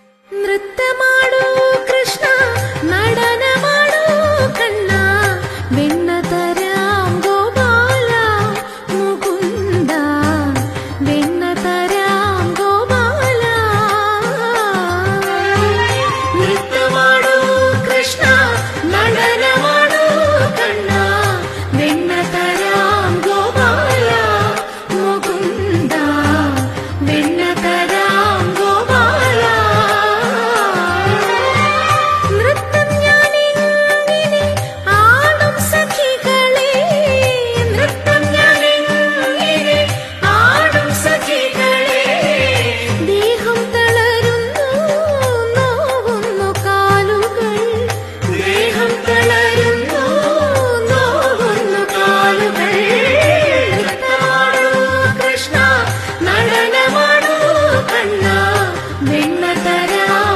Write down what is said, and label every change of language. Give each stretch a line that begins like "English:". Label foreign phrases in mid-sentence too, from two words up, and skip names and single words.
Kannada: ನೃತ್ಯ ಕೃಷ್ಣ നടന ಮಾಡೋ ಕಣ್ಣ ಬೆನ್ನ ತರಾಂ ಗೋಪಾಲ ಮುಕುಂದ ಬೆನ್ನ ತರಾಂ ಗೋಪಾಲ ನೃತ್ಯ ಮಾಡೋ ಕೃಷ್ಣ നടന ಮಾಡೋ ಕಣ್ಣ ಬೆನ್ನ ತರಾಂ ಗೋಪಾಲ ಮುಕುಂದ ಬೆನ್ನ ತರಾಂ ಗೋಪಾಲ
Malayalam: നൃത്തം ഞാനെങ്ങനെ ആടും സഖികളെ നൃത്തം ഞാനെങ്ങനെ ആടും സഖികളെ ദേഹം തളരുന്നു നോവുന്നു കാലുകൾ ദേഹം തളരുന്നു നോവുന്നു കാലുകൾ നൃത്തമാടൂ കൃഷ്ണ നടനമാടൂ കണ്ണ വെണ്ണ തര